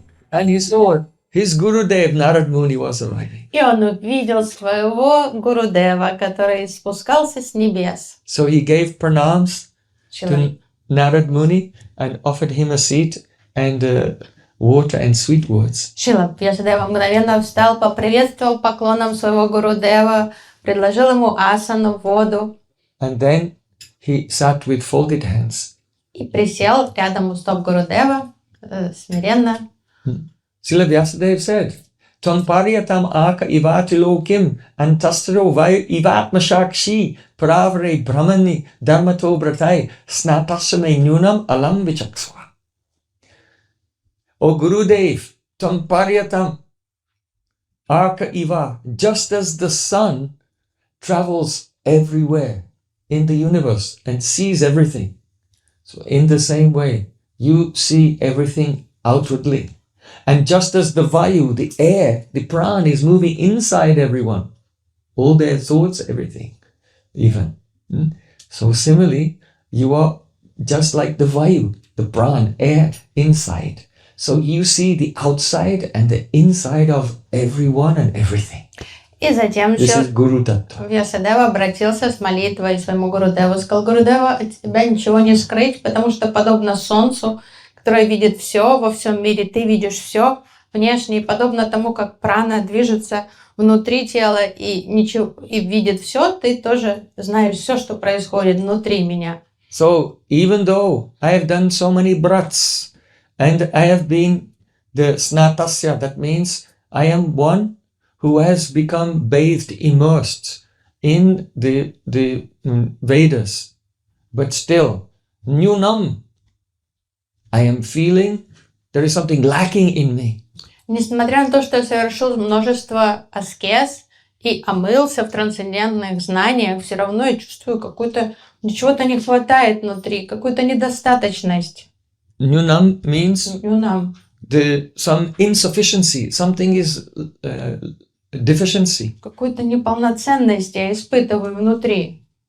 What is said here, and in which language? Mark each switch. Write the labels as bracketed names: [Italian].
[English] And he saw his Gurudev Narad Muni was arriving. [Russian] И он увидел своего Гурудева, который спускался с небес. [English] So he gave pranams [Russian] Человек. [English] to Narad Muni and offered him a seat and water and sweet words. [Russian] Шила Vyāsa-дева мгновенно встал, поприветствовал поклоном своего Гурудева, предложил ему асану, воду [English] And then he sat with folded hands. [Russian] и присел рядом у стоп Гурудева, смиренно. [English] Srila Vyāsadev said, [Sanskrit] Ton paryatam aka ivatilokim antastro vai ivatma shakshi pravare brahmani dharmato bratai snatasame nyunam alam vichaksva. [English] O Gurudev, [Sanskrit] ton paryatam aka iva, [English] just as the sun travels everywhere in the universe and sees everything. So in the same way, you see everything outwardly. And just as the Vayu, the air, the Pran is moving inside everyone, all their thoughts, everything, even. So similarly, you are just like the Vayu, the Pran, air, inside. So you see the outside and the inside of everyone and everything. [Russian] И затем [English] This is Guru Tattva. [Russian] Vyāsa-дева обратился с молитвой к своему Гурудеву. Сказал: Гурудева, от тебя ничего не скрыть, потому что подобно солнцу, которое видит все во всем мире, ты видишь все внешне, и подобно тому, как прана движется внутри тела и видит все, ты тоже знаешь все, что происходит внутри меня. [English] So even though I have done so many brats and I have been the snatasya, that means I am one who has become bathed, immersed in the Vedas, but still, nyunam, I am feeling there is something lacking in me. [Russian] Несмотря на то, что я совершил множество аскез и омылся в трансцендентных знаниях, все равно я чувствую чего-то не хватает внутри, какую-то недостаточность. [English] Nyunam means [Russian] Нюнам. [English] some insufficiency, something is deficiency. [Russian] Какую-то неполноценность я испытываю внутри.